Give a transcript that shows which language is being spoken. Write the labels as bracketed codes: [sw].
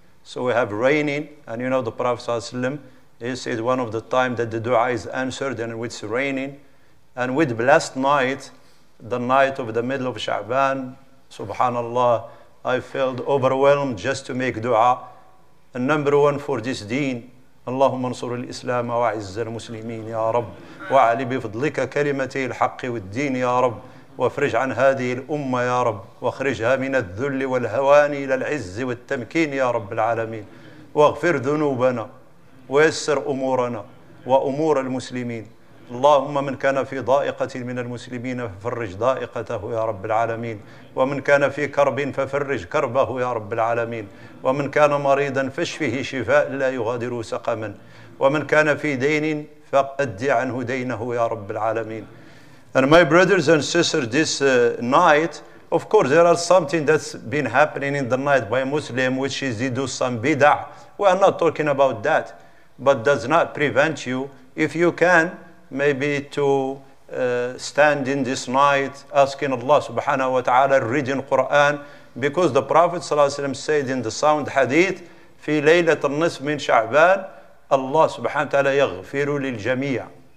[en] So we have raining, and you know the Prophet ﷺ, he said one of the time that the dua is answered and it's raining. And with blessed night, the night of the middle of Sha'ban, subhanallah, I felt overwhelmed just to make dua. And number one for this deen, [ar] اللهم انصر الإسلام وأعز المسلمين يا رب وأعلِ بفضلك كلمتي الحق والدين يا رب وافرج عن هذه الأمة يا رب واخرجها من الذل والهوان إلى العز والتمكين يا رب العالمين واغفر ذنوبنا ويسر أمورنا وأمور المسلمين اللهم من كان في ضائقة من المسلمين ففرج ضائقته يا رب العالمين ومن كان في كرب ففرج كربه يا رب العالمين ومن كان مريضا فاشفه شفاء لا يغادر سقما ومن كان في دين فأد عنه دينه يا رب العالمين. [en] And my brothers and sisters, this night, of course there are something that's been happening in the night by Muslim, which is they do some bid'ah. We are not talking about that, but does not prevent you, if you can, maybe to stand in this night asking Allah subhanahu wa ta'ala, reading Quran, because the Prophet ﷺ said in the sound hadith, [ar] في ليلة النصف من شعبان [en] Allah subhanahu wa ta'ala [ar] يغفر للجميع.